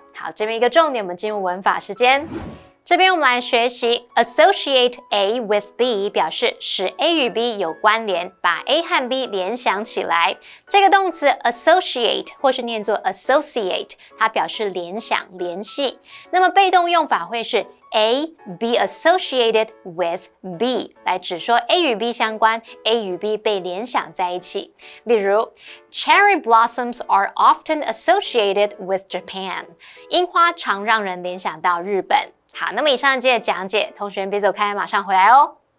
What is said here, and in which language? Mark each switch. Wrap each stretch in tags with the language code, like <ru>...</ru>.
<zh>好，这边一个重点，我们进入文法时间。这边我们来学习 associate A with B， 表示使 A 与 B 有关联，把 A 和 B 联想起来。这个动词 associate 或是念作 associate， 它表示联想、联系。那么被动用法会是 A be associated with B， 来指说 A 与 B 相关 ，A 与 B 被联想在一起。例如 ，</zh> <en>Cherry blossoms are often associated with Japan，</en> <zh>樱花常让人联想到日本。好，那么以上这些讲解，同学别走开，马上回来哦。</zh>